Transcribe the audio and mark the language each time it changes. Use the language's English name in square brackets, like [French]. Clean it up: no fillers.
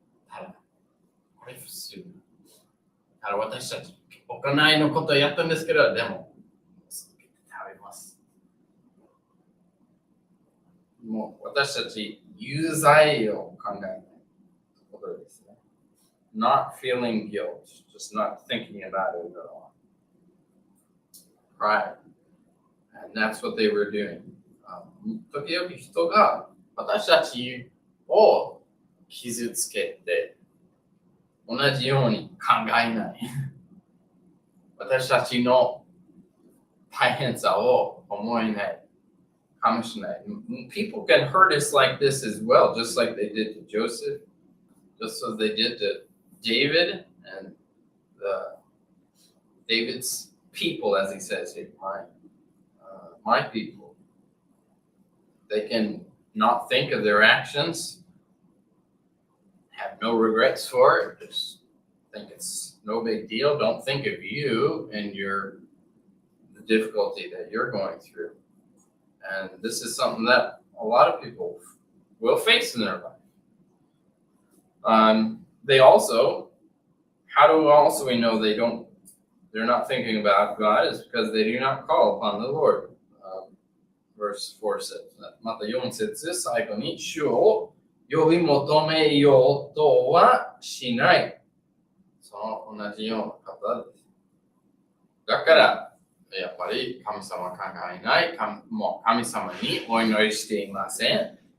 [Japanese] ただ、これ普通。ただ私たち、行いのことをやったんですけど、でも、続けて食べます。もう私たち、有罪を考えないことですね。 [English] Not feeling guilt, just not thinking about it at all. Pride. And that's what they were doing. [Japanese] 時々人が私たちを傷つけて同じように考えない。私たちの大変さを思えないかもしれない。 [English] People can hurt us like this as well, just like they did to Joseph, just as they did to David and David's people, as he says here, my people. They can not think of their actions, have no regrets for it, just think it's no big deal. Don't think of you and the difficulty that you're going through. And this is something that a lot of people will face in their life. They also, how do also we know they're not thinking about God is because they do not call upon the Lord. Verse 4 says, [Japanese] また4節最後に主を呼び求めようとはしない。その同じような方です。だから、やっぱり神様考えない、もう神様にお祈りしていません。